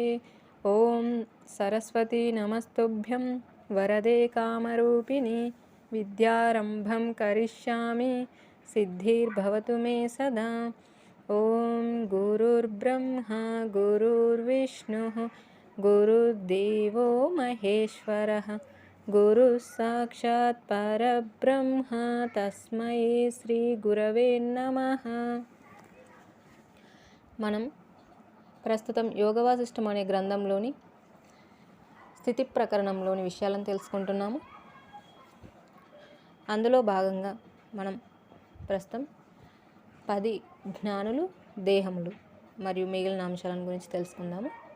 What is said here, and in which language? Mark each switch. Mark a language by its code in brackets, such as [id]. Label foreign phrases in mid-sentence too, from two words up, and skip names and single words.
[sa] ॐ सरस्वती नमस्तुभ्यं वरदे कामरूपिणि विद्यारम्भं करिष्यामि सिद्धिर्भवतु मे सदा। ॐ गुरुर्ब्रह्मा गुरुर्विष्णुः गुरुर्देवो महेश्वरः गुरुः साक्षात् परब्रह्म तस्मै శ్రీ గురవే నమః. [te] మనం ప్రస్తుతం యోగవాసిష్టం అనే గ్రంథంలోని స్థితి ప్రకరణంలోని విషయాలను తెలుసుకుంటున్నాము. అందులో భాగంగా మనం ప్రస్తుతం 10 జ్ఞానులు, దేహములు మరియు మిగిలిన అంశాలను గురించి తెలుసుకుందాము.